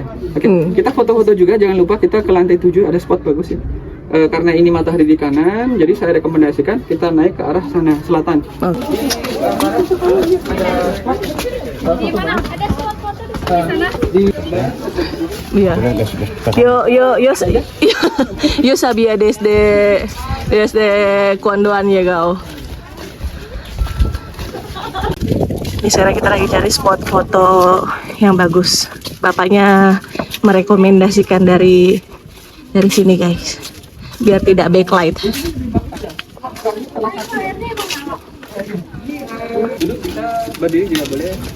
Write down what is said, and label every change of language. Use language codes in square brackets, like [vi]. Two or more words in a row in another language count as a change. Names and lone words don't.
[id] Kita foto-foto juga, jangan lupa kita ke lantai 7 ada spot bagus ya. Karena ini matahari di kanan, jadi saya rekomendasikan kita naik ke arah sana selatan. Iya. [es] Yo sabía desde cuando han llegado. [id] Ini sekarang kita lagi cari spot foto yang bagus. Bapaknya merekomendasikan dari sini guys, biar tidak backlight. Dulu kita berdiri juga boleh.